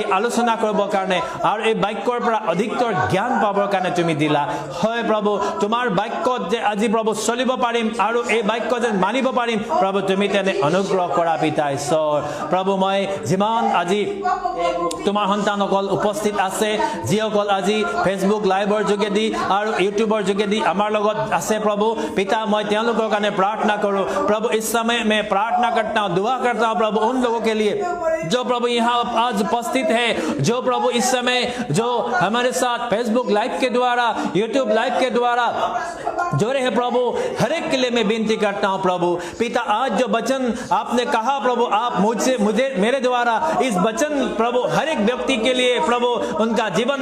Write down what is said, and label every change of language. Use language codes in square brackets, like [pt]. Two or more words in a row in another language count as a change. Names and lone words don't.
[as] আলোচনা কৰিবৰ কাৰণে আৰু এই বাক্যৰ পৰা অধিকতৰ জ্ঞান পাবৰ কাৰণে তুমি দিলা হয় প্ৰভু তোমাৰ বাক্যত যে আজি প্ৰভু চলিব পাৰিম আৰু এই বাক্য যে মানিব পাৰিম প্ৰভু তুমি তেনে অনুগ্ৰহ কৰা পিতা ঈশ্বৰ প্ৰভু মই যিমান আজি তোমাৰ সন্তানসকল উপস্থিত আছে যিসকল আজি ফেচবুক লাইভৰ যোগেদি আৰু ইউটিউবৰ যোগেদি আমাৰ লগত আছে প্ৰভু পিতা মই তেওঁলোকৰ কাৰণে [hi] प्रार्थना करो प्रभु इस समय मैं प्रार्थना करता हूँ दुआ करता हूँ प्रभु उन लोगों के लिए जो प्रभु यहाँ आज उपस्थित है जो प्रभु इस समय जो हमारे साथ फेसबुक लाइव के द्वारा यूट्यूब लाइव के द्वारा जुड़े हैं प्रभु हर एक के लिए मैं विनती करता हूँ प्रभु पिता आज जो वचन आपने कहा प्रभु आप मुझे मेरे द्वारा इस वचन प्रभु हर एक व्यक्ति के लिए प्रभु उनका जीवन